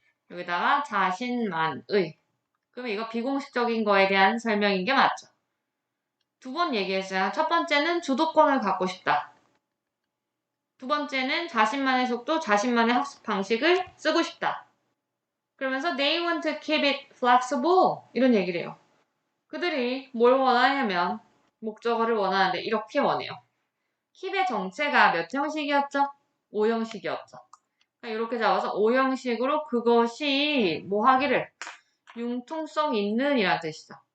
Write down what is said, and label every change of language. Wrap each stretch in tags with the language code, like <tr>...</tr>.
<ko>여기다가 자신만의. 그러면 이거 비공식적인 거에 대한 설명인 게 맞죠. 두 번 얘기했어요. 첫 번째는 주도권을 갖고 싶다. 두 번째는 자신만의 속도, 자신만의 학습 방식을 쓰고 싶다. 그러면서</ko> <en>they want to keep it flexible</en> <ko>이런 얘기를 해요. 그들이 뭘 원하냐면 목적어를 원하는데 이렇게 원해요. keep의 정체가 몇 형식이었죠? 5형식이었죠. 이렇게 잡아서 5형식으로 그것이 뭐 하기를 융통성 있는 이란 뜻이죠.</ko>